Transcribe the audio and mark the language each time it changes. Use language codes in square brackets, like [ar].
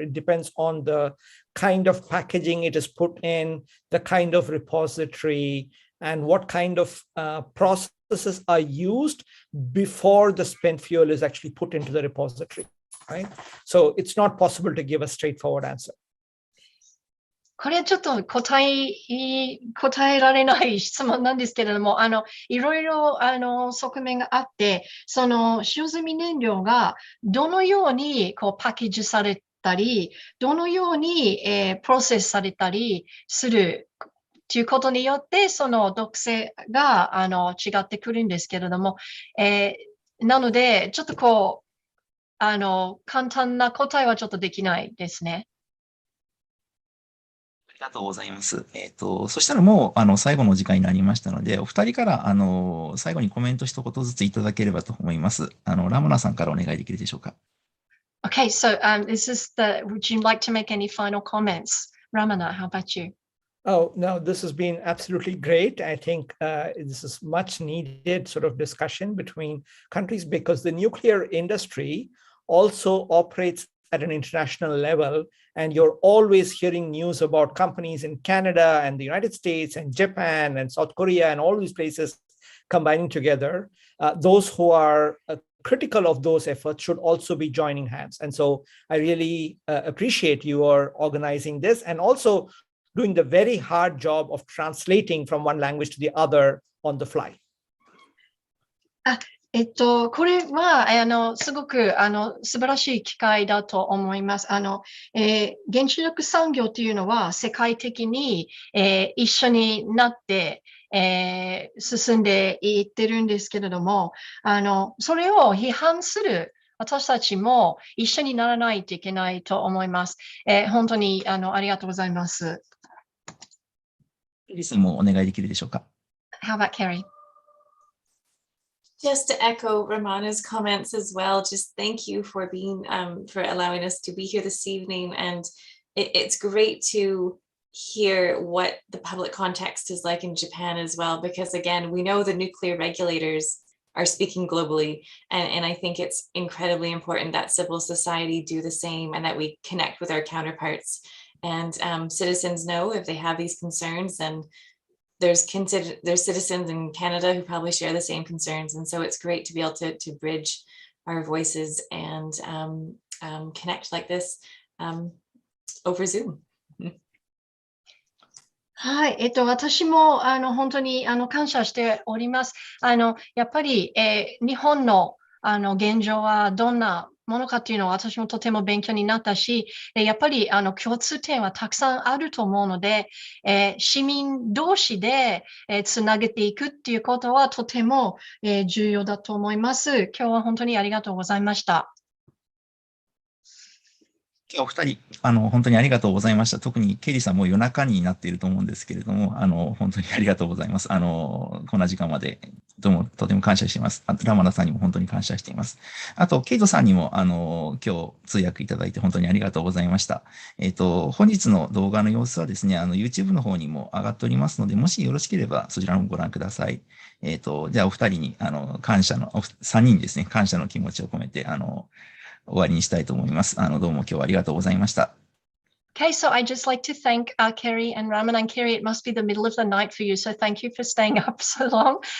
[en] It depends on the kind of packaging it is put in, the kind of repository, and what kind of processes are used before the spent fuel is actually put into the repository. Right? So it's not possible to give a straightforward answer. [ja] これはちょっと答えられない質問なんですけれども、いろいろ側面があって、その使用済み燃料がどのようにパッケージされったり、どのように、プロセスされたりするということによって、その毒性が違ってくるんですけれども、なので、ちょっと簡単な答えはちょっとできないですね。ありがとうございます。そしたらもう、最後の時間になりましたので、お二人から、最後にコメント一言ずついただければと思います。ラマナさんからお願いできるでしょうか。 [en] Okay, so would you like to make any final comments? Ramana, how about you? Oh, no, this has been absolutely great. I think this is much needed sort of discussion between countries because the nuclear industry also operates at an international level. And you're always hearing news about companies in Canada and the United States and Japan and South Korea and all these places combining together. Those who are critical of those efforts should also be joining hands. And so I really appreciate your organizing this and also doing the very hard job of translating from one language to the other on the fly. [ja] これは、すごく、素晴らしい機会だと思います。原子力産業というのは世界的に、一緒になって、進んでいってるんですけれども、それを批判する私たちも一緒にならないといけないと思います。本当に、ありがとうございます。ケリーさんもお願いできるでしょうか。 [en] How about Carrie? Just to echo Ramana's comments as well, just thank you for for allowing us to be here this evening. And it's great to hear what the public context is like in Japan as well, because again, we know the nuclear regulators are speaking globally. And I think it's incredibly important that civil society do the same and that we connect with our counterparts. And citizens know if they have these concerns, and there's citizens in Canada who probably share the same concerns. And so it's great to be able to bridge our voices and connect like this over Zoom. [ja] はい。私も、本当に、感謝しております。やっぱり、日本の、現状はどんなものかっていうのは私もとても勉強になったし、やっぱり、共通点はたくさんあると思うので、市民同士で、つなげていくっていうことはとても、重要だと思います。今日は本当にありがとうございました。お二人、本当にありがとうございました。特にケリーさんも夜中になっていると思うんですけれども、本当にありがとうございます。こんな時間まで、とても感謝しています。ラマナさんにも本当に感謝しています。あと、ケイトさんにも、今日通訳いただいて本当にありがとうございました。本日の動画の様子はですね、YouTube の方にも上がっておりますので、もしよろしければそちらもご覧ください。じゃあ、お二人に、3人ですね、感謝の気持ちを込めて、終わりにしたいと思います。どうも今日はありがとうございました。 [en] Okay, so I'd just like to thank Kerry and Raman. And Kerry, it must be the middle of the night for you, so thank you for staying up so long.